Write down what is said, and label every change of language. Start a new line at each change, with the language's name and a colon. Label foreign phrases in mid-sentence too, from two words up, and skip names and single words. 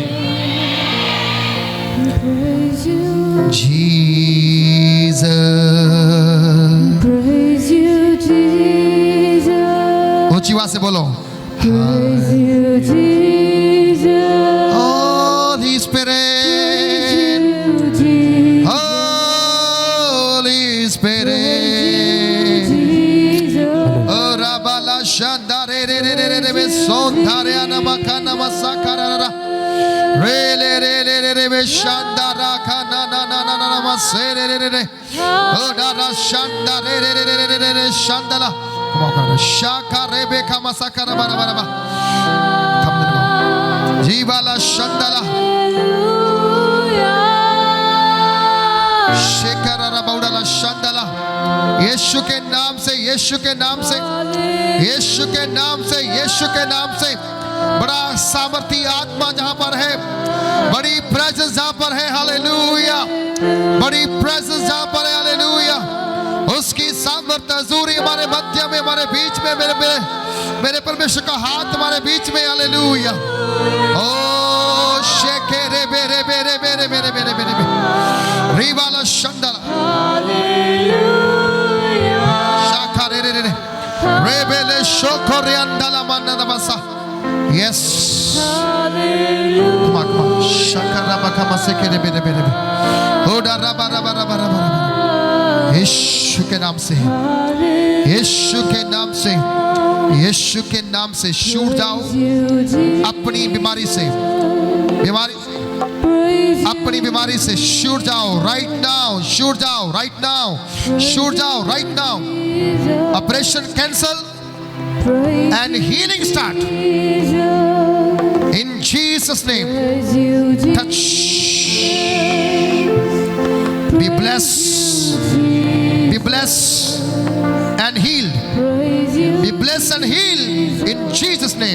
Hindi: जीसस, ऊंची आवाज से बोलो,
English: Holy Spirit, Holy Spirit, oh Rabala Shandare re re re re re sondare anamakana masakarara re re re re re re shandara kana na na na na masere re re re oh dara shandare re re re re re shandala come on shaka rebeka masakara bara bara bara जीवाला शंदला शेकरा बाउडला शंदला।
Hindi: यीशु के नाम से, यीशु के नाम से, यीशु के नाम से, यीशु के नाम से बड़ा सामर्थी आत्मा जहां पर है, बड़ी प्रेजेंस जहां पर है, हालेलुया, बड़ी प्रेजेंस जहां पर है, हालेलुया। उसकी सामर्थ्य हजूरी हमारे मध्य में, हमारे बीच में, मेरे परमेश्वर का हाथ हमारे बीच में, हालेलुया। ओ शेके रे बेरे बेरे बेरे बेरे बेरे बेरे रीवाला शंदला हालेलुया शाखा रे रे रे रे बेले Shokoriandala mananamasa.
English: Yes. Hallelujah. Come on, come on. Shakarabakamasekerebedebedebe. Odarabarabarabarabarabara.
Hindi: यीशु के नाम से, यीशु के नाम से, यीशु के नाम से छूट जाओ अपनी बीमारी से, अपनी बीमारी से छूट जाओ
English: right now,
Hindi: छूट जाओ
English: right now,
Hindi: छूट जाओ
English: right now. operation cancel and healing start in Jesus name. Touch, be blessed, be blessed and healed, be blessed and healed in Jesus name.